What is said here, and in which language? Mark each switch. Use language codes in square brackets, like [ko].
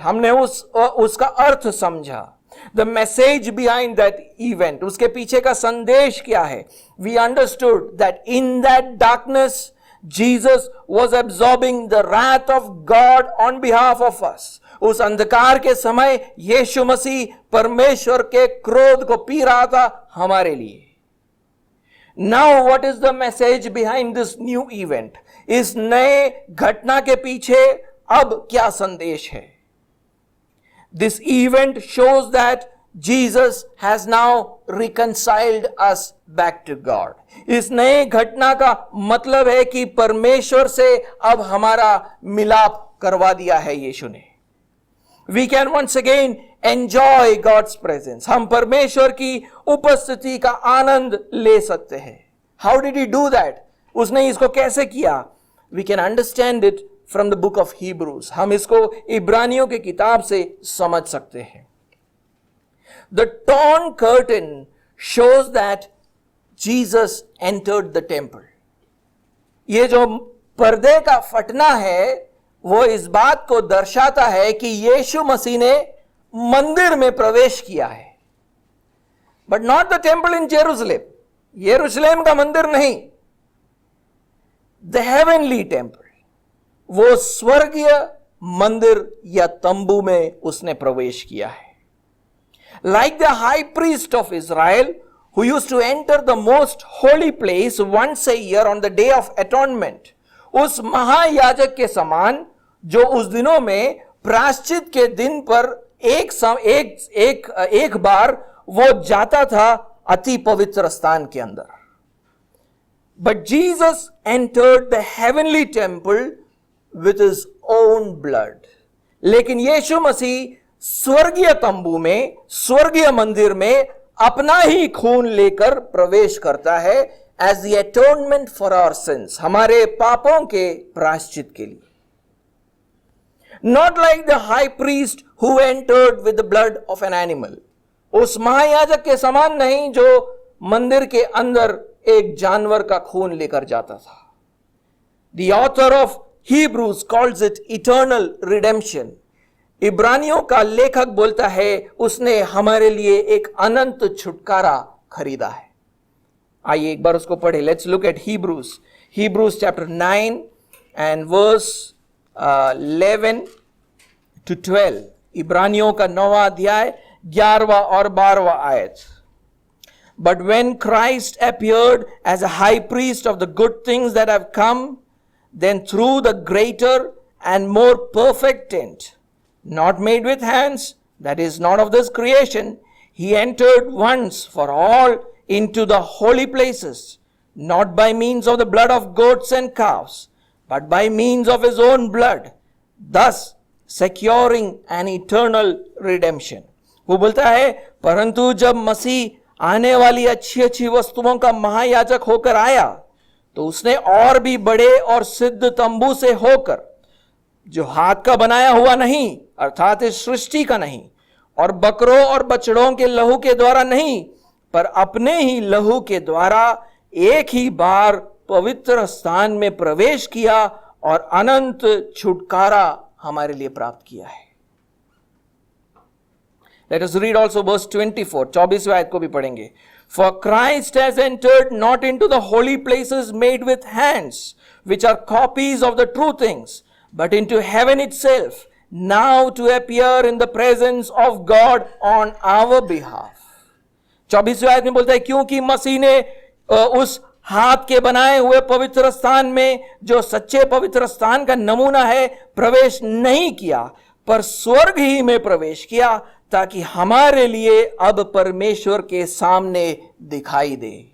[hi] हमने उसका अर्थ समझा. [en] The message behind that event, [hi] उसके पीछे का संदेश क्या है? [en] We understood that in that darkness, Jesus was absorbing the wrath of God on behalf of us. [hi] उस अंधकार के समय यीशु मसीह परमेश्वर के क्रोध को पी रहा था हमारे लिए. [en] Now what is the message behind this new event? [hi] इस नए घटना के पीछे अब क्या संदेश है? [en] This event shows that Jesus has now reconciled us back to God. [hi] इस नए घटना का मतलब है कि परमेश्वर से अब हमारा मिलाप करवा दिया है यीशु ने. [en] We can once again enjoy God's presence. [hi] हम परमेश्वर की उपस्थिति का आनंद ले सकते हैं. [en] How did he do that? [hi] उसने इसको कैसे किया? [en] We can understand it from the book of Hebrews. [hi] हम इसको इब्रानियों की किताब से समझ सकते हैं. [en] The torn curtain shows that Jesus entered the temple. [hi] ये जो पर्दे का फटना है वो इस बात को दर्शाता है कि यीशु मसीह ने मंदिर में प्रवेश किया है. [en] But not the temple in Jerusalem. [hi] यरूशलेम का मंदिर नहीं. [en] The heavenly temple. [hi] वो स्वर्गीय मंदिर या तंबू में उसने प्रवेश किया है. [en] Like the high priest of Israel, who used to enter the most holy place once a year on the day of atonement, [hi] उस महायाजक के समान जो उस दिनों में प्रायश्चित के दिन पर एक बार वो जाता था अति पवित्र स्थान के अंदर. [en] But Jesus entered the heavenly temple with his own blood. [hi] लेकिन यीशु मसीह स्वर्गीय तंबू में, स्वर्गीय मंदिर में अपना ही खून लेकर प्रवेश करता है [en] as the atonement for our sins, [hi] हमारे पापों के प्रायश्चित के लिए. [en] Not like the high priest who entered with the blood of an animal. [hi] उस महायाजक के समान नहीं जो मंदिर के अंदर एक जानवर का खून लेकर जाता था. [en] The author of Hebrews calls it eternal redemption. [hi] इब्रानियों का लेखक बोलता है उसने हमारे लिए एक अनंत छुटकारा खरीदा है. आइए एक बार उसको पढ़े. [en] Let's look at Hebrews chapter 9 and verse 11 to 12. [hi] इब्रानियों का 9वां अध्याय 11वां और 12वां आयत. [en] But when Christ appeared as a high priest of the good things that have come, then through the greater and more perfect tent, not made with hands, that is not of this creation, he entered once for all into the holy places, not by means of the blood of goats and calves, but by means of his own blood, thus securing an eternal redemption. [hi] वो बोलता है, परंतु जब मसीह आने वाली अच्छी अच्छी वस्तुओं का महायाजक होकर आया, तो उसने और भी बड़े और सिद्ध तंबू से होकर, जो हाथ का बनाया हुआ नहीं अर्थात इस सृष्टि का नहीं, और बकरों और बछड़ों के लहू के द्वारा नहीं, पर अपने ही लहू के द्वारा एक ही बार पवित्र स्थान में प्रवेश किया और अनंत छुटकारा हमारे लिए प्राप्त किया है. [en] Let us read also verse 24. [hi] 24वें आयत को भी पढ़ेंगे. [en] For Christ has entered not into the holy places made with hands, which are copies of the true things, but into heaven itself, now to appear in the presence of God on our behalf. [hi] 24वें आयत में बोलता है, क्योंकि मसीह ने उस हाथ के बनाए हुए पवित्र स्थान में, जो सच्चे पवित्र स्थान का नमूना है, प्रवेश नहीं किया, पर स्वर्ग ही में प्रवेश किया, ताकि हमारे लिए अब परमेश्वर के सामने दिखाई दे.